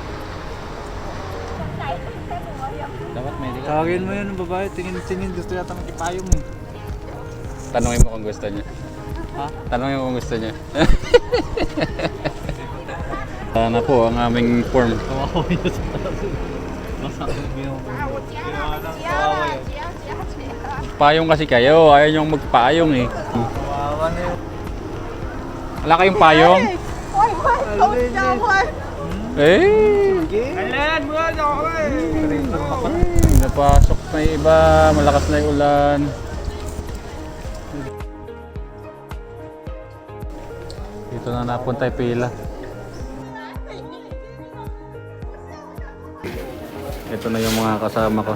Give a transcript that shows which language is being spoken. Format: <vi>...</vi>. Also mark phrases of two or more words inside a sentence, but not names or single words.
<tl>Dapat medical. Tawagin mo yun ng babae. Tingin-tingin. Gusto yata makipayong eh. Tanungin mo kung gusto niya. Ha? Tanungin mo kung gusto niya. Sana po ang aming form. Kawawa yun sa masabi mo.</tl> <zh>结了，结了。</zh> <tl>Payong kasi kayo. Ayaw niyong magpayong eh. Kawawa na yun. Wala kayong payong?</tl> <zh>快快，都教会。 Eh!</zh> <tl>Kailan mo ano Napasok na yung iba. Malakas na yung ulan. Dito na napunta yung pila. Ito na yung mga kasama ko.</tl>